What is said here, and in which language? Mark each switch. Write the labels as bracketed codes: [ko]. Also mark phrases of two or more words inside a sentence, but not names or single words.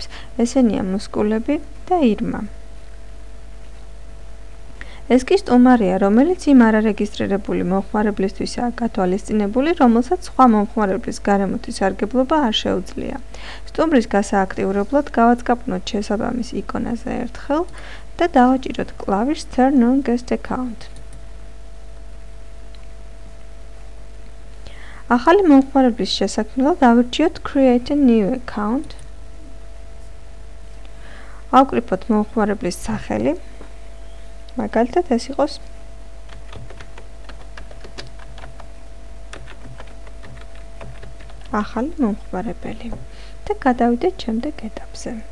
[ka] ესენია მუსკულები და ირმა. ეს კი სტუმარია, რომელიც იმ არარეგისტრირებული მომხმარებლისთვისაა გათვალისწინებული, რომელსაც სხვა მომხმარებლის გარემოთი სარგებლობა არ შეუძლია. სტუმრის გასააქტიურებლად გავაწყაპნოთ შესაბამის იკონაზე ერთხელ და დავაჭიროთ კლავიშს [en] Turn on Guest Account. [ka] ახალი მომხმარებლის შესაქმნელად ავირჩიოთ [en] Create a new account. [ka] ავკრიფოთ მომხმარებლის სახელი. მაგალითად ეს იყოს ახალი მომხმარებელი და გადავიდეთ შემდეგ ეტაპზე.